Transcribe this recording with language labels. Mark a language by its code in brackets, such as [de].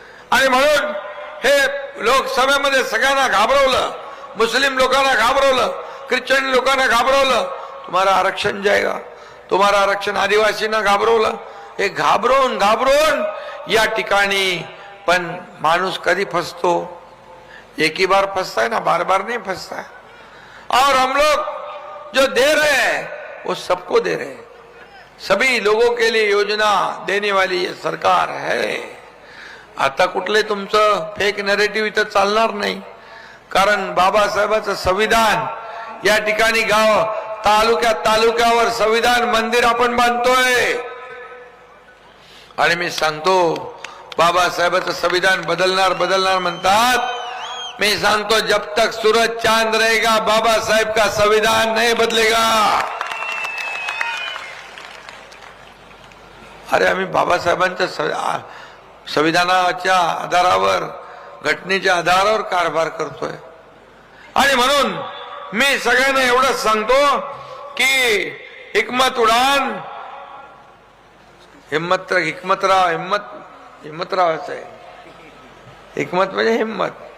[mr] आणि म्हणून हे लोकसभेमध्ये सगळ्यांना घाबरवलं, मुस्लिम लोकांना घाबरवलं, ख्रिश्चन लोकांना घाबरवलं. तुम्हाला आरक्षण जाएगा, तुम्हाला आरक्षण, आदिवासींना घाबरवलं. हे घाबरून घाबरून या ठिकाणी पण माणूस कधी फसतो? [hi] एक ही बार फंसता है ना, बार बार नहीं फंसता है. और हम लोग जो दे रहे हैं वो सबको दे रहे हैं. सभी लोगों के लिए योजना देने वाली ये सरकार है. [mr] आता कुठले तुमचं फेक नरेटिव्ह इथं चालणार नाही, कारण बाबासाहेबांचं संविधान या ठिकाणी गाव तालुक्यावर संविधान मंदिर आपण बांधतोय. आणि मी सांगतो बाबासाहेबांचं संविधान बदलणार म्हणतात. [hi] मैं सांगतो जब तक सूरज चांद रहेगा बाबा साहेब का संविधान नहीं बदलेगा. [mr] अरे आम्ही बाबासाहेबांच्या संविधानाच्या आधारावर, घटनेच्या आधारावर कारभार करतोय. आणि म्हणून मी सगळ्यांना एवढंच सांगतो की हिकमत उडान, हिम्मतरावाचं आहे. हिकमत म्हणजे हिम्मत.